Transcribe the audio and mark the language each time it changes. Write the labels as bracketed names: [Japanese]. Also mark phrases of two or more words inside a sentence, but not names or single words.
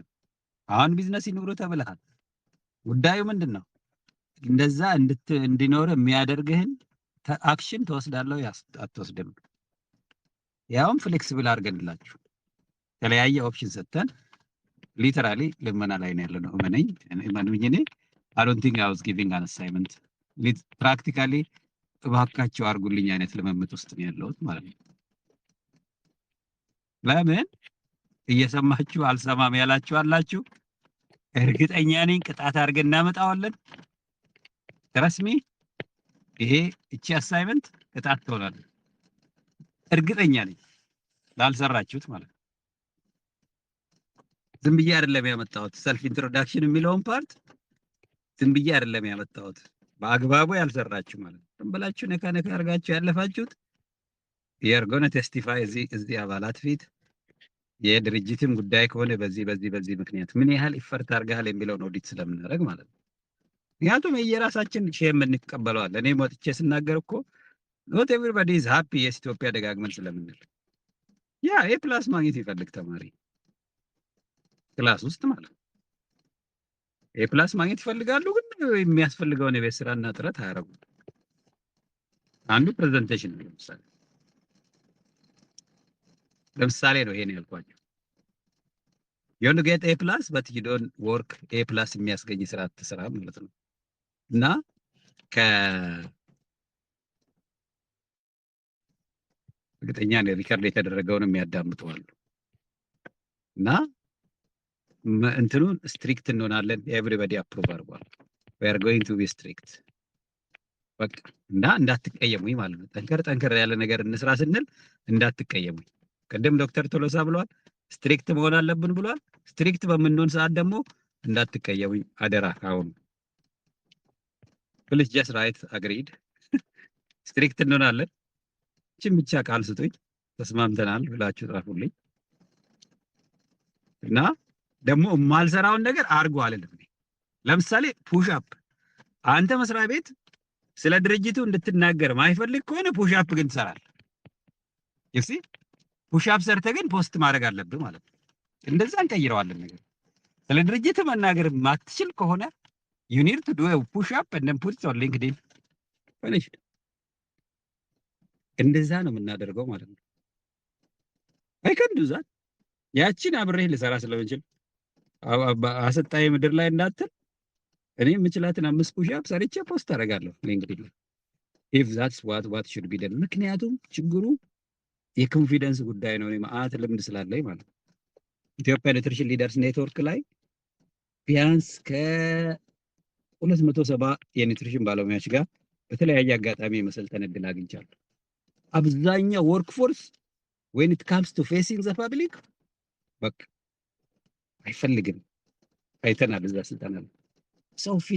[Amharic] አሁን ቢዝነስ ይኖር ተብለሃል ጉዳዩ ምንድነው እንደዛ እንዲኖር የሚያደርግህን አክሽን ተወስዳለህ አትወስድም ያውም ፍሌክሲብል አድርገንላችሁ ተለያየ ኦፕሽን ሰጥተን ሊተራሊ ልመና ላይ ነው ያለነው እመኑኝ እኔ [English] I don't think I was giving an assignment practically [Amharic] እባካችሁ አርጉልኝ አይነት ለመምጥ ውስጥ ነው ያለሁት ማለት ነው ለምን እየሰማችሁ አልሰማም ያላችሁ አላችሁ እርግጠኛ ነኝ ቅጣት አድርገን እናመጣዋለን ትረስሚ ይሄ እቺ አሳይመንት ቅጣት ትሆናለች እርግጠኛ ነኝ ላልሰራችሁት ማለት ነው ዝም ብዬ አይደለም ያመጣሁት [English] self introduction [Amharic] የሚለውን ፓርት ዝም ብዬ አይደለም ያመጣሁት በአግባቡ ያልሰራችሁ ማለት ነው ብላችሁ ነካ አርጋችሁ ያለፋችሁት you're [English] going to testify [Amharic] እዚህ አባላት ፊት የድርጅትም ጉዳይ ከሆነ በዚህ ምክንያት ምን ያህል ኢፈርት አርጋል የሚለውን ኦዲት ስለምናደርግ ማለት ነው ምክንያቱም የራሳችን ሼም እንቀበለዋለን እኔ ወጥቼ ስናገር እኮ [English] not everybody is happy [Amharic] የኢትዮጵያ ደጋግመን ስለምንል ያ ኤ+ ማግኘት ይፈልግ ተማሪ ክላስ ውስጥ ማለት ኤ+ ማግኘት ይፈልጋሉ ግን የሚያስፈልገውን የቤት ስራና ጥረት አያረጉም አንዱ ፕሬዘንቴሽን ነው ለምሳሌ ነው ይሄን ያልኳችሁ [English] you want to get A+ but you don't work [Amharic] A+ የሚያስገኝ ስራ አትሰራ ማለት ነው እና እርግጠኛ ነኝ ሪከርድ የተደረገውን የሚያዳምጡዋሉ እና እንትኑን ስትሪክት እንሆናለን [English] everybody approve [Amharic] አድርጓል [English] we are going to be strict [Amharic] በቃ እንዳትቀየሙኝ ማለት ነው ጠንከር ያለ ነገር እንስራ ስንል እንዳትቀየሙኝ ቀደም ዶክተር ቶሎሳ ብሏል ስትሪክት መሆን አለብን ብሏል ስትሪክት በመንሆን ሰዓት ደግሞ እንዳትቀየሙኝ አደራ አሁን [English] please just write agreed [Amharic] ስትሪክት እንሆናለን እቺን ብቻ ቃል ስጡኝ ተስማምተናል ብላችሁ ጻፉልኝ እና ደግሞ ማልሰራውን ነገር አርጉ አለልኝ ለምሳሌ [English] push up [Amharic] አንተ መስሪያ ቤት ስለ ድርጅቱ እንድትናገር ማይፈልግ ከሆነ [English] push up [Amharic] ግን ትሰራለህ ይሲ [English] push up [Amharic] ሰርተህ ግን ፖስት ማድረግ አለብህ ማለት ነው እንደዛ እንቀይረዋለን ነገር ስለ ድርጅቱ መናገር ማትችል ከሆነ [English] you need to do a push up and then put it on LinkedIn finished [Amharic] እንደዛ ነው የምናደርገው ማለት ነው [English] I can do that [Amharic] ያቺን አብሬ ልሰራ ስለምንችል አሰጣይ ምድር ላይ እንዳትል እኔ የምችላትን 5 ፑሽ-አፕ ሰርቼ ፖስት አደርጋለሁ ሊንክድኢን ላይ [English] if that's what should be done። [Amharic] ምክንያቱም ችግሩ የኮንፊደንስ ጉዳይ ነው። እኔ ማአት ልምድ ስላለኝ ማለት ነው። ኢትዮጵያ ኒውትሪሽን ሊደርስ ኔትወርክ ላይ ቢያንስ ከ270 የኒውትሪሽን ባለሙያዎች ጋር በተለያየ አጋጣሚ የመሰልጠን እድል አግኝቻለሁ። አብዛኛው [English] work force when it comes to facing the public [Amharic] በቃ አይፈልግም። አይተናል እዛ ስልጠና ላይ ሰው ፊት